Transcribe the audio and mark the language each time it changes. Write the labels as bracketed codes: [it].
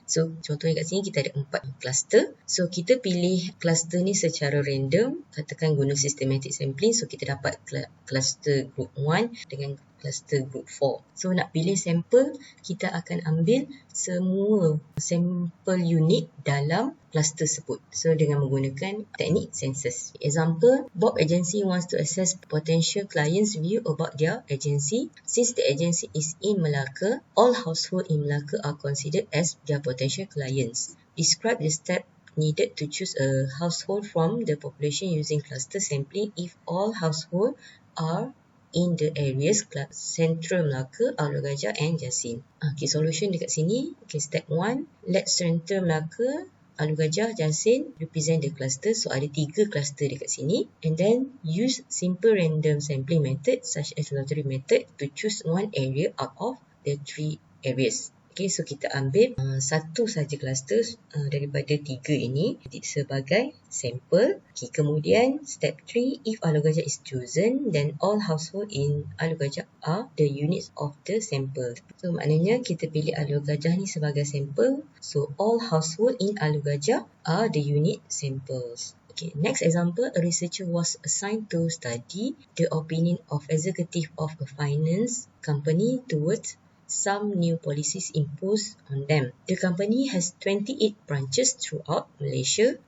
[ms] So contohnya kat sini kita ada 4 cluster. So kita pilih cluster ni secara random, katakan guna systematic sampling. So kita dapat cluster group 1 dengan cluster group 4. So nak pilih sampel, kita akan ambil semua sampel unit dalam cluster tersebut. So dengan menggunakan teknik census. [en] Example, Bob agency wants to assess potential clients' view about their agency. Since the agency is in Melaka, all households in Melaka are considered as their potential clients. Describe the step needed to choose a household from the population using cluster sampling if all households are in the areas Central Melaka, Alor Gajah and Jasin. Okay, solution [ms] dekat sini. [en] Okay, step 1. Let Central Melaka, Alor Gajah, Jasin represent the cluster. [ms] So ada 3 cluster dekat sini. [en] And then use simple random sampling method such as lottery method to choose one area out of the 3 areas. [ms] Okay, so kita ambil satu saja cluster daripada 3 ini sebagai sampel. [en] Okay, kemudian step 3, if Alor Gajah is chosen, then all household in Alor Gajah are the units of the sample. [ms] So maknanya kita pilih Alor Gajah ni sebagai sampel. [en] So all household in Alor Gajah are the unit samples. Okay, next example, a researcher was assigned to study the opinion of executive of a finance company towards some new policies imposed on them. The company has 28 branches throughout Malaysia.